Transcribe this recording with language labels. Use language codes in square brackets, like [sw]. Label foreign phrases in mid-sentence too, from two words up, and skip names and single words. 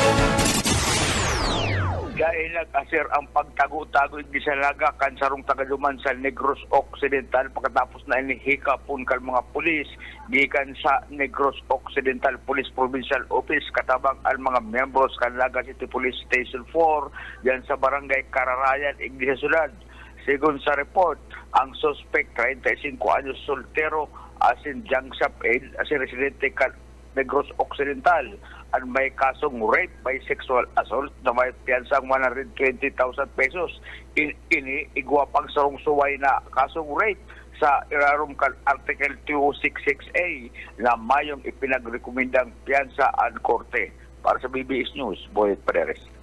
[bik] Dahil nag-asir ang pagtago-tago di sa laga kan sarong tagaduman sa Negros Occidental pagkatapos na inihikapon kan mga pulis gikan sa Negros Occidental Police Provincial Office katabang ang mga membros kan Laga City Police Station 4 diyan sa Barangay Kararayan, Iglesia Ciudad. Sigon sa report, ang suspect 35 anyos soltero asin Jangsap Aid asin residente kan Negros Occidental ang may kasong [en] rape by sexual assault [bik] na may piyansang 120,000 pesos. Ini igwapang sarong suway na kasong rape sa irarom kan Article 266A na mayong ipinagrekomendang piyansa ang korte. Para sa BBS News, Boyet Pareres.